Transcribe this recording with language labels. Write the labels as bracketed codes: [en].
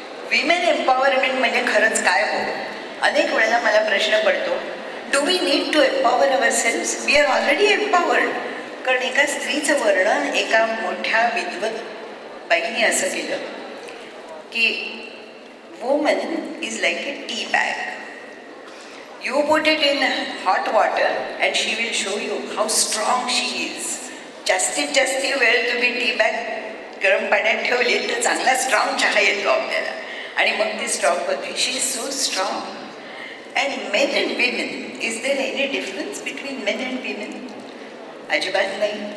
[mr] Women empowerment म्हणजे खरंच काय हो. अनेक वेळेला मला प्रश्न पडतो [en] Do we need to empower ourselves, we are already empowered. [mr] कारण एका स्त्रीचं वर्णन एका मोठ्या विद्वत बाईने असं केलं की [en] Woman is like a tea bag. You put it in hot water and she will show you how strong she is. [mr] जास्तीत जास्त वेळ तुम्ही टी बॅग गरम पाण्यात ठेवली तर चांगला स्ट्रॉंग चहा येतो आपल्याला आणि मग ती स्ट्रॉंग होते. [en] She is so strong. And men and women, is there any difference between men and women? [mr] अजिबात नाही.